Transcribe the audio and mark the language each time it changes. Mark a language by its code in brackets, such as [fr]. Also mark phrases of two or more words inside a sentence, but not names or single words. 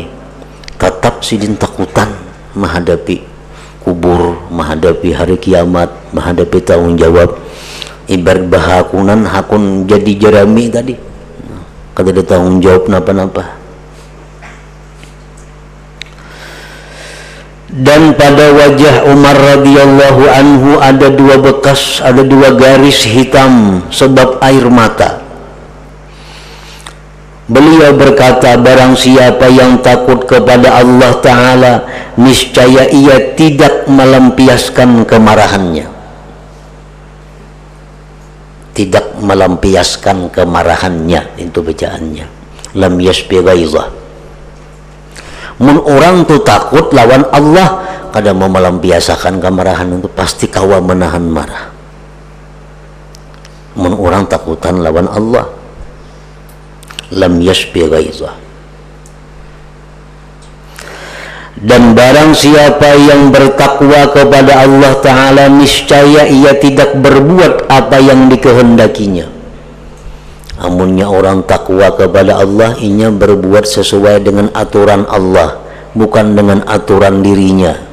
[bjn] Tetap sidin takutan menghadapi kubur, menghadapi hari kiamat, menghadapi tanggung jawab. Ibarat bahakunan hakun jadi jerami tadi, kada ada tanggung jawab napa-napa. [id] Dan pada wajah Umar radhiyallahu anhu ada dua garis hitam sebab air mata. Beliau berkata, barang siapa yang takut kepada Allah Ta'ala, niscaya ia tidak melampiaskan kemarahannya. Tidak melampiaskan kemarahannya, itu bacaannya. [ar] لم يشف غيظه. [bjn] Mun orang tu takut lawan Allah, kada mau melampiaskan kemarahan itu, pasti kawa menahan marah. Mun orang takutan lawan Allah, [ar] لم يشف غيظه. [id] Dan barang siapa yang bertakwa kepada Allah Ta'ala, niscaya ia tidak berbuat apa yang dikehendakinya. [bjn] Amunnya orang takwa kepada Allah, inya berbuat sesuai dengan aturan Allah, bukan dengan aturan dirinya.